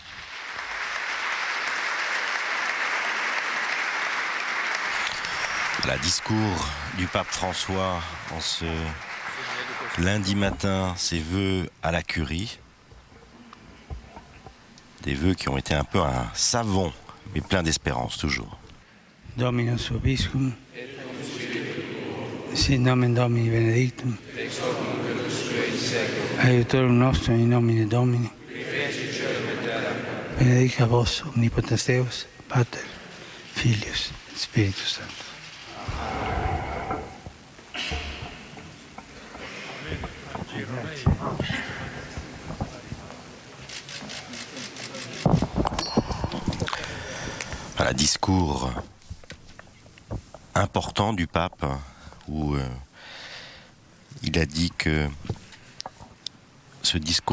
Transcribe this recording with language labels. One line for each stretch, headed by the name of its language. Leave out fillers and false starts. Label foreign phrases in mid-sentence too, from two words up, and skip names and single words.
French: Le discours du pape François en ce lundi matin, ses vœux à la curie. Des vœux qui ont été un peu un savon, mais plein d'espérance toujours.
Latin: Dominus vobiscum, sit nomen Domini benedictum, aiutorium nostrum in nomine Domini, benedica vos omnipotens Deus, Pater, Filius et Spiritus Sanctus.
French: Voilà, discours important du pape où il a dit que ce discours